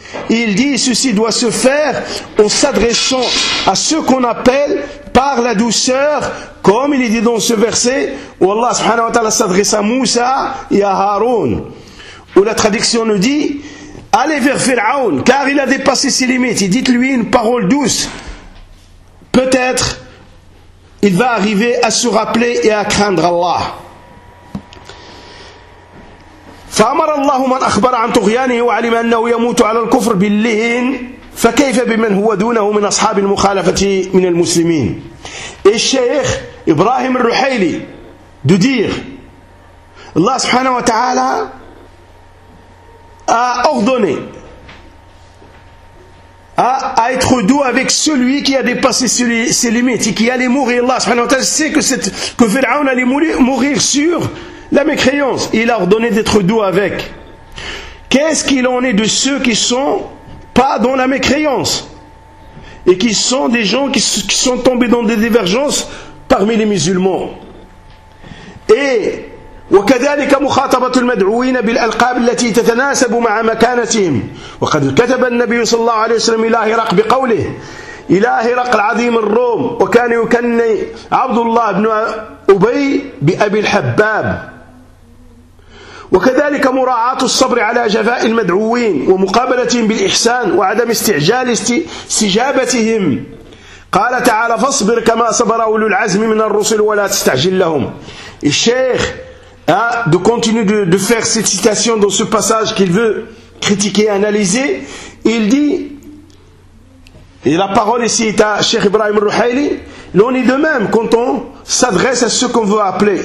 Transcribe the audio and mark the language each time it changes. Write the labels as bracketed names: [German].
[French] Et il dit, ceci doit se faire en s'adressant à ceux qu'on appelle par la douceur, comme il est dit dans ce verset, où Allah subhanahu wa ta'ala s'adresse à Moussa et à Haroun, où la traduction nous dit, allez vers Pharaon, car il a dépassé ses limites, et dites-lui une parole douce, peut-être il va arriver à se rappeler et à craindre Allah. [Arabic] فأمر الله من أخبر عن طغيانه وعلم أنه يموت على الكفر باللين فكيف بمن هو دونه من أصحاب المخالفة من المسلمين. [French] الشيخ إبراهيم الرحيلي de dire [Arabic] الله سبحانه وتعالى [French] a ordonné à être doux avec celui qui a dépassé ses limites et qui allait mourir. Allah subhanahu wa ta'ala sait que Pharaon allait mourir sur la mécréance. Il a ordonné d'être doux avec. Qu'est-ce qu'il en est de ceux qui sont pas dans la mécréance et qui sont des gens qui sont tombés dans des divergences parmi les musulmans? [Arabic] Et وكذلك مخاطبة المدعوين بالألقاب التي تتناسب مع مكانتهم وقد كتب النبي صلى الله عليه وسلم إلى هرقل بقوله إلى هرقل العظيم الروم وكان يكني عبد الله بن أبي بأبي الحباب وكذلك مراعاة الصبر على جفاء المدعوين ومقابلتهم بالإحسان وعدم استعجال استجابتهم قال تعالى فاصبر كما صبر أولو العزم من الرسل ولا تستعجل لهم. [French] الشيخ de continuer de faire cette citation dans ce passage qu'il veut critiquer et analyser, il dit Et la parole ici est à Cheikh Ibrahim Rouhaili. L'on est de même quand on s'adresse à ceux qu'on veut appeler.